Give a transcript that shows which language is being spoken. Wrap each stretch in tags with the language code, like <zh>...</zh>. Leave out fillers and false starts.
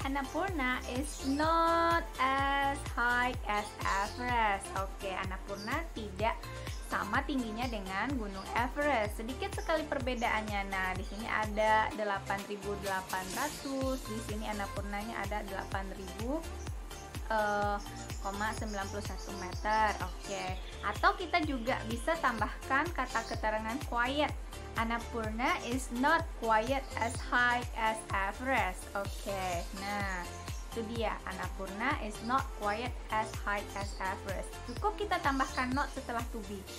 <en>Annapurna is not as high as Everest.</en> <id>Oke, Annapurna tidak sama tingginya dengan Gunung Everest. Sedikit sekali perbedaannya. Nah, di sini ada 8.800, di sini Annapurnanya ada 8.000,91 meter. Oke. Atau kita juga bisa tambahkan kata keterangan quiet.</id> <en>Annapurna is not quite as high as Everest. Oke.</en> <id>Nah, itu dia,</id> <en>Annapurna is not quite as high as Everest.</en> <id>Cukup kita tambahkan not setelah to be.</id>